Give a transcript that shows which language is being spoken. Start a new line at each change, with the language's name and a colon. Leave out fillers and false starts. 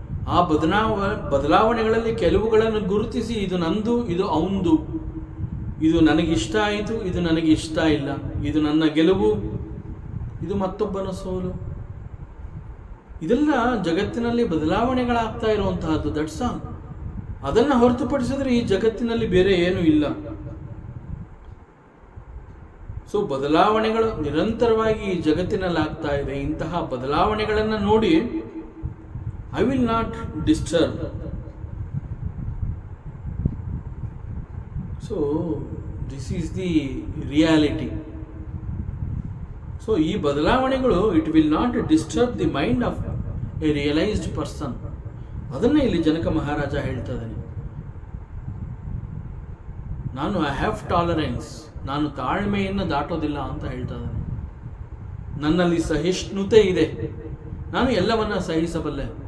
Kannada: ಆ ಬದಲಾವಣೆಗಳಲ್ಲಿ ಕೆಲವುಗಳನ್ನು ಗುರುತಿಸಿ ಇದು ನಂದು, ಇದು ಅವಂದು, ಇದು ನನಗಿಷ್ಟ ಆಯಿತು, ಇದು ನನಗೆ ಇಷ್ಟ ಇಲ್ಲ, ಇದು ನನ್ನ ಗೆಲುವು, ಇದು ಮತ್ತೊಬ್ಬನ ಸೋಲು. ಇದೆಲ್ಲ ಜಗತ್ತಿನಲ್ಲಿ ಬದಲಾವಣೆಗಳಾಗ್ತಾ ಇರುವಂತಹದ್ದು.
English: That's all.
Kannada: ಅದನ್ನು ಹೊರತುಪಡಿಸಿದ್ರೆ ಈ ಜಗತ್ತಿನಲ್ಲಿ ಬೇರೆ ಏನೂ ಇಲ್ಲ. ಸೊ ಬದಲಾವಣೆಗಳು ನಿರಂತರವಾಗಿ ಈ ಜಗತ್ತಿನಲ್ಲಿ ಆಗ್ತಾ ಇದೆ. ಇಂತಹ ಬದಲಾವಣೆಗಳನ್ನು ನೋಡಿ
English: I will not disturb. So this is the reality. So
Kannada: ಈ ಬದಲಾವಣೆಗಳು
English: it will not disturb the mind of a realized person.
Kannada: ಅದನ್ನೇ ಇಲ್ಲಿ ಜನಕ ಮಹಾರಾಜ ಹೇಳ್ತಾ ಇದ್ದಾನೆ. ನಾನು
English: I have tolerance,
Kannada: ನಾನು ತಾಳ್ಮೆಯನ್ನು ದಾಟೋದಿಲ್ಲ ಅಂತ ಹೇಳ್ತಾ ಇದ್ದಾನೆ. ನನ್ನಲ್ಲಿ ಸಹಿಷ್ಣುತೆ ಇದೆ, ನಾನು ಎಲ್ಲವನ್ನ ಸಹಿಸಬಲ್ಲೆ.